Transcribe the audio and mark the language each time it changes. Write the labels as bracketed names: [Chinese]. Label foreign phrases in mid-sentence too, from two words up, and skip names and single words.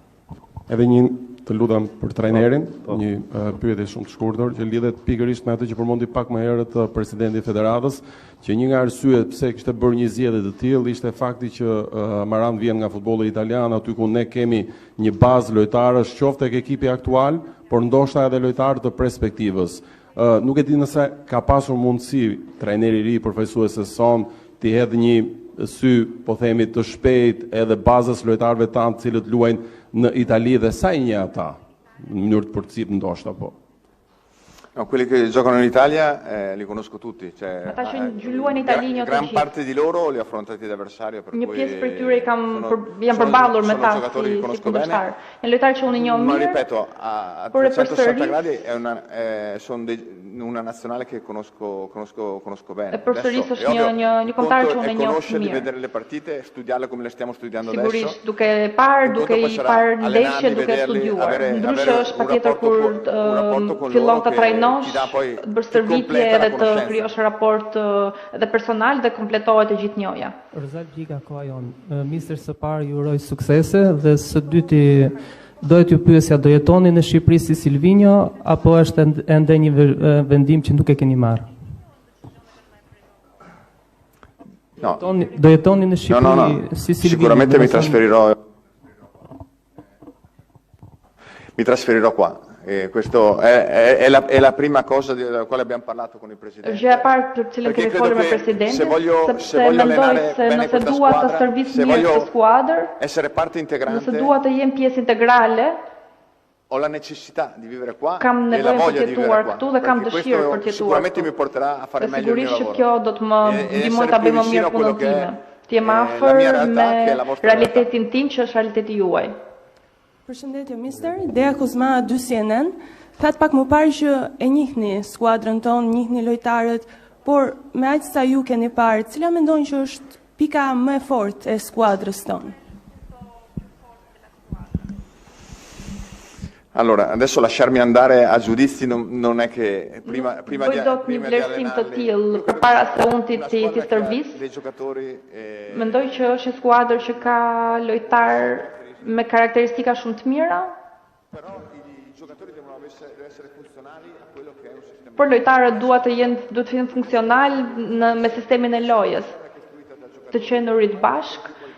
[Albanian] Edhe një të lutem për trajnerin, një pyetje shumë të shkurtër që lidhet pikërisht me atë që përmendi pak më herët presidenti i Federatës, që një nga arsyet pse kishte bërë një zgjedhje të tillë ishte fakti që Maran vjen nga futbolli italian, aty ku ne kemi një bazë lojtarësh, qoftë tek ekipi aktual, por ndoshta edhe lojtarë të perspektivës. Nuk e di nëse ka pasur mundësi trajneri i ri përfaqësues son të hedhë një sy, po themi, të shpejt edhe bazës lojtarëve tanë të cilët luajnë në Itali dhe sa i një ata, në mënyrë të përcip ndoshta po. [Italian] No, quelli che giocano in Italia li conosco tutti, cioè [Albanian] ata që luajnë në Itali njoh të gjithë. [Italian] Gran parte di loro li ho affrontati da avversario, per cui [Albanian] një pjesë për tyre janë përballur me ta si kundërshtar. Janë lojtarë që unë njoh mirë. [Italian] Ma ripeto, a 360 gradi sono una nazionale che conosco bene. [Albanian] E përsëris është një kombëtar që unë njoh mirë. [Italian] Di vedere le partite, studiarle come le stiamo studiando adesso. [Albanian] Sigurisht, duke i parë ndeshje, duke studiuar. Ndryshe është patjetër kur fillon të trajnosh, të bësh stërvitje edhe të krijosh raport edhe personal dhe kompletohet e gjithë njohja. Rzal Gjika koha jon. Mister së parë ju uroj suksese dhe së dyti dohet ju pyesja, do jetoni në Shqipëri si Silvinjo apo është ende një vendim që nuk e keni marrë? Do jetoni në Shqipëri si Silvini? [Italian] Sicuramente mi trasferirò qua. Questa è la prima cosa della quale abbiamo parlato con il Presidente. [Albanian] Gjëja e parë për cilën kemi folur me Presidentin, sepse mendoj se nëse dua të servis mirë këtë skuadër, [Italian] essere parte integrante, [Albanian] nëse dua të jem pjesë integrale, [Italian] ho la necessità di vivere qua [Albanian] kam [Italian] e la [Albanian] nevojë [Italian] voglia [Albanian] për [Italian] di [Albanian] të [Italian] vivere [Albanian] jetuar [Italian] qua. [Albanian] këtu dhe kam dëshirë për të jetuar [Italian] Sicuramente mi [Albanian] këtu. [Italian] porterà a fare meglio il mio [Albanian] Sigurisht që [Italian] lavoro. [Albanian] kjo do të më ndihmoj ta bëj më mirë punën time. Të jem afër me realitetin tim që është realiteti juaj. Përshëndetje, mister. Dea Kozma, 2 CNN. Thatë pak më parë që e njihni skuadrën tonë, njihni lojtarët, por me aq sa ju keni parë, cila mendojnë që është pika më e fortë e skuadrës tonë? [Italian] Allora, adesso lasciarmi andare a giudizi non è che prima di [Albanian] një vlerësim të tillë përpara se unë ti stërvis. Mendoj që është një skuadër që ka lojtar me karakteristika shumë të mira. Por lojtarët duhet të jenë funksional me sistemin e lojës, të qenurit bashk.